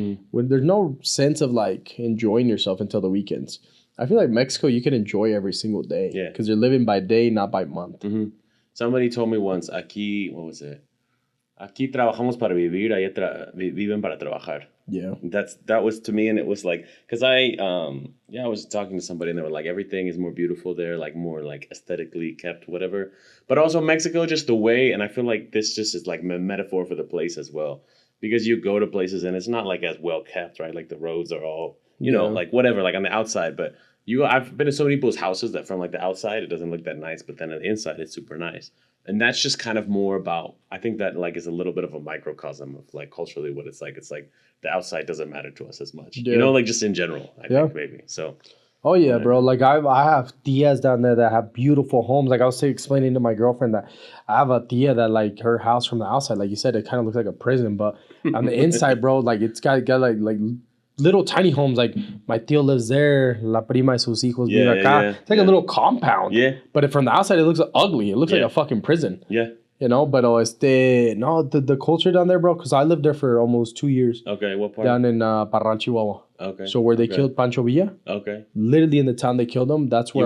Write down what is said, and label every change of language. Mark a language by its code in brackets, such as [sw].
[en] When there's no sense of like enjoying yourself until the weekends. I feel like Mexico, you can enjoy every single day. Yeah. Because you're living by day, not by month. Mm-hmm. Somebody told me once, what was it? [es] Aquí trabajamos para vivir, allá viven para trabajar. [en] Yeah. That was to me, and it was like, because I was talking to somebody, and they were like, everything is more beautiful there, like more like aesthetically kept, whatever. But also Mexico, just the way, and I feel like this just is like a metaphor for the place as well. Because you go to places, and it's not like as well kept, right? Like the roads are all, you know, like whatever, like on the outside, but I've been to so many people's houses that from like the outside it doesn't look that nice, but then on the inside it's super nice. And that's just kind of more about, I think that like is a little bit of a microcosm of like culturally what it's like. It's like the outside doesn't matter to us as much, you know, like just in general, I think maybe. So. Oh yeah, bro. Like I have tias down there that have beautiful homes. Like I was explaining to my girlfriend that I have a tia that like her house from the outside, like you said, it kind of looks like a prison, but on the inside, bro, like it's got like little tiny homes. Like my tío lives there, [es] la prima y sus hijos viven acá. [en] It's like a little compound. Yeah. But from the outside, it looks ugly. It looks like a fucking prison. Yeah. You know, but the culture down there, bro, because I lived there for almost 2 years. Okay, what part? Down in Parral, Chihuahua. Okay. So where they killed Pancho Villa. Okay. Literally in the town they killed him. That's where